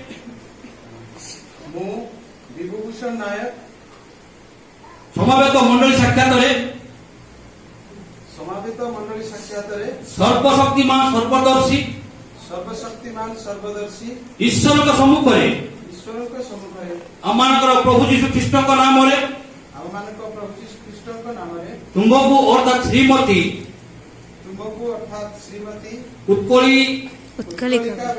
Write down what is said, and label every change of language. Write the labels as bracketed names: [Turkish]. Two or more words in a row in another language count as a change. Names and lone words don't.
[Odia] ମୁଁ ବିଭୂଭୂଷଣ ନାୟକ ସମବେତ ମଣ୍ଡଳୀ ସାକ୍ଷାତରେ ସମାବେତ ମଣ୍ଡଳୀ ସାକ୍ଷାତରେ ସର୍ବଶକ୍ତିମାନ ସର୍ବଦର୍ଶୀ ସର୍ବଶକ୍ତିମାନ ସର୍ବଦର୍ଶୀ ଈଶ୍ୱରଙ୍କ ସମ୍ମୁଖରେ ଈଶ୍ୱରଙ୍କ ସମ୍ମୁଖରେ ଆମମାନଙ୍କର ପ୍ରଭୁ ଯୀଶୁ ଖ୍ରୀଷ୍ଟଙ୍କ ନାମରେ ଆମମାନଙ୍କ ପ୍ରଭୁ ଯୀଶୁ ଖ୍ରୀଷ୍ଟଙ୍କ ନାମରେ ତୁମକୁ ଅର୍ଥାତ୍ ଶ୍ରୀମତୀ ତୁମକୁ ଅର୍ଥାତ୍ ଶ୍ରୀମତୀ उत्कलिका